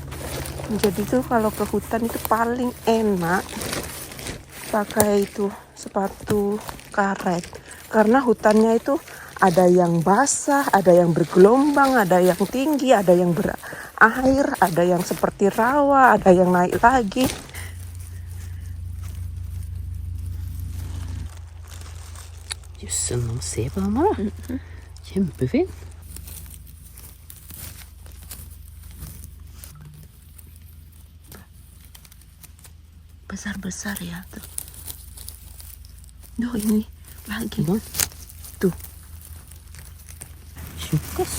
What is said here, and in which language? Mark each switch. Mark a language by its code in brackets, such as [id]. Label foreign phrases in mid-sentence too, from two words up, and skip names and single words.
[id] Jadi tuh kalau ke hutan itu paling enak pakai itu sepatu karet karena hutannya itu ada yang basah, ada yang bergelombang, ada yang tinggi, ada yang berair, ada yang seperti rawa, ada yang naik lagi. [no] Jøssen, se på den her, da. Kjempefin. [id] Besar-besar ya. Duh, ini lagi. [no] Nå. [id] Tuh, [no] Tjukk, ass.